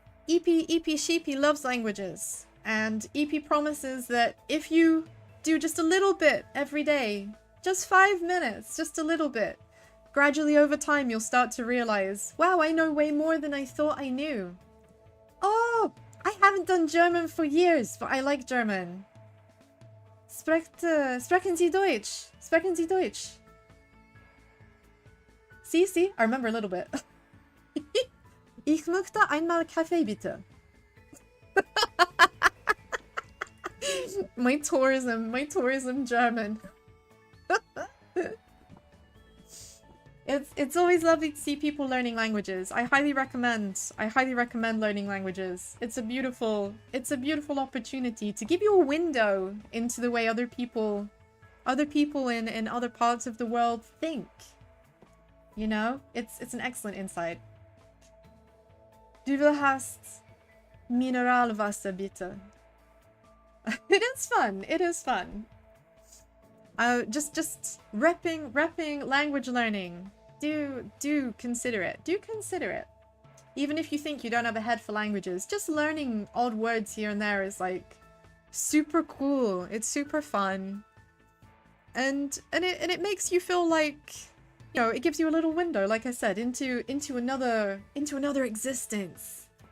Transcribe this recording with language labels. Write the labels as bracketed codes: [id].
[en] EP Sheepy loves languages, and EP promises that if you do just a little bit every day, just 5 minutes, just a little bit, gradually over time you'll start to realize, wow, I know way more than I thought I knew. Oh, I haven't done German for years, but I like German. [de] Sprechen Sie Deutsch? Sprechen Sie Deutsch? [en] See, I remember a little bit. [de] Ich möchte einmal Kaffee bitte. [en] my tourism German. It's always lovely to see people learning languages. I highly recommend learning languages. It's a beautiful opportunity to give you a window into the way other people in other parts of the world think. You know? It's an excellent insight. [de] Du hast Mineralwasser bitte. [en] It is fun. Just repping language learning. Do consider it. Even if you think you don't have a head for languages, just learning odd words here and there is like super cool. It's super fun. And it makes you feel like, you know, it gives you a little window, like I said, into another existence.